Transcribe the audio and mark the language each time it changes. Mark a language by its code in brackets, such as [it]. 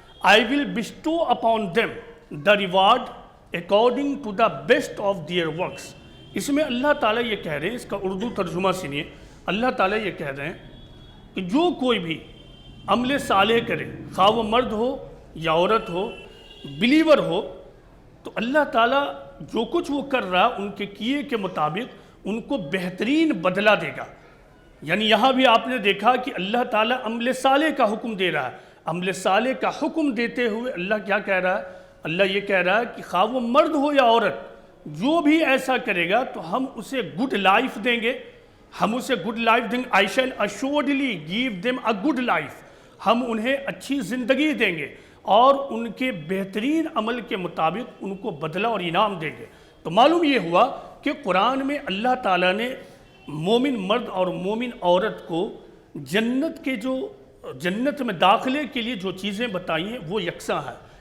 [en] I will bestow upon them the reward according to the best of their works. [ur] اس میں اللہ تعالیٰ یہ کہہ رہے ہیں, اس کا اردو ترجمہ سنیے. اللہ تعالیٰ یہ کہہ رہے ہیں کہ جو کوئی بھی عمل صالح کرے, خواہ وہ مرد ہو یا عورت ہو, بلیور ہو, تو اللہ تعالیٰ جو کچھ وہ کر رہا ہے ان کے کیے کے مطابق ان کو بہترین بدلہ دے گا. یعنی یہاں بھی آپ نے دیکھا کہ اللہ تعالیٰ عمل صالح کا حکم دے رہا ہے. عمل صالح کا حکم دیتے ہوئے اللہ کیا کہہ رہا ہے؟ اللہ یہ کہہ رہا ہے کہ خواہ وہ مرد ہو یا عورت, جو بھی ایسا کرے گا تو ہم اسے گڈ لائف دیں گے. ہم اسے گڈ لائف دیں گے. [en] I shall assuredly give them a good life. [ur] ہم انہیں اچھی زندگی دیں گے اور ان کے بہترین عمل کے مطابق ان کو بدلہ اور انعام دیں گے. تو معلوم یہ ہوا کہ قرآن میں اللہ تعالیٰ نے مومن مرد اور مومن عورت کو جنت میں داخلے کے لیے جو چیزیں بتائی ہیں وہ یکساں ہے.